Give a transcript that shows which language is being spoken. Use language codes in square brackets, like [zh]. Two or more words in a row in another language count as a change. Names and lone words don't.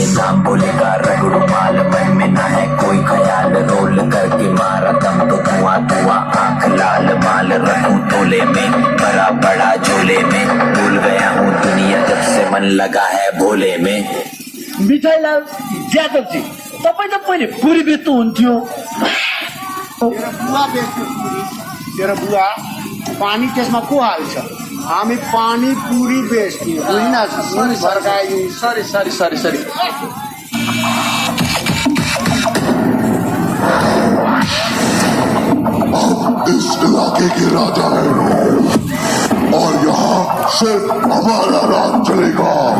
[hi] नाम बोलेगा रगड़ू माल, मन में ना है कोई ख्याल, रोल करके मारा दम तो धुआं धुआं, आंख लाल माल रखूं तोले में, बड़ा बड़ा झोले में, भूल गया हूँ दुनिया जब से मन लगा है भोले में। [ne] मिठाईलाल यादवजी तपाईँ त पहिले पुरी बेच्नु हुन्थ्यो। तेरो बुवा पानी त्यसमा को हाल्छ, हामी पानी पुरी बेच्थ्यौँ बुझिन, फर्कायौँ। [en] sorry sorry sorry sorry [hi] इस इलाके के राजा है और यहाँ सिर्फ हमारा राज चलेगा।